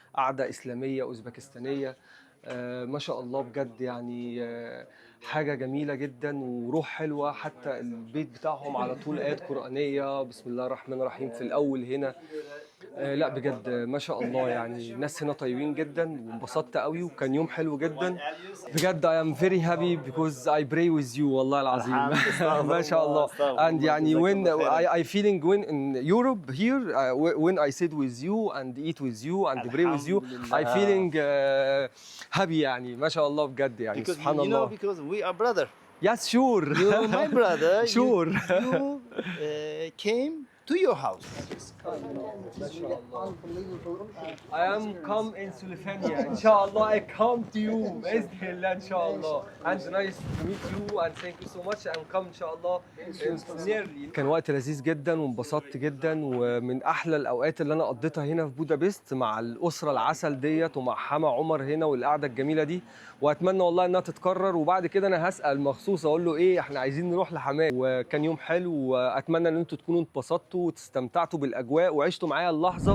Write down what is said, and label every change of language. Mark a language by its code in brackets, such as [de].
[ar] قعدة إسلامية أوزبكستانية. ما شاء الله بجد يعني. حاجة جميلة جدا وروح حلوة. حتى البيت بتاعهم على طول آيات قرآنية، بسم الله الرحمن الرحيم في الأول هنا. لا بجد ما شاء الله يعني. الناس هنا طيبين جدا، وانبسطت قوي، وكان يوم حلو جدا بجد. [en] I am very happy because I pray with you [ar] والله العظيم. ما شاء الله. [en] and [ar] يعني [en] when I feeling when in Europe here when I sit with you and eat with you and pray with you I feeling happy يعني. [ar] ما شاء الله بجد يعني. [en] Because [ar] سبحان [en] you know, [ar] الله. [en] because we are brother. Yes sure. You my brother. Sure. You came to your house. I am come in Slovenia. [ar] إن شاء الله [en] I come to you [ar] بإذن الله إن شاء الله. [en] And nice to meet you and thank you so much and come [ar] إن شاء الله [en] nearly. [ar] كان وقت لذيذ جدا وانبسطت جدا، ومن أحلى الأوقات اللي أنا قضيتها هنا في بودابست مع الأسرة العسل ديت، ومع حما عمر هنا والقعدة الجميلة دي. وأتمنى والله إنها تتكرر، وبعد كده أنا هسأل مخصوص أقول له إيه إحنا عايزين نروح لحماه. وكان يوم حلو، وأتمنى إن أنتوا تكونوا انبسطتوا وتستمتعتوا بالأجواء وعشتوا معايا اللحظة.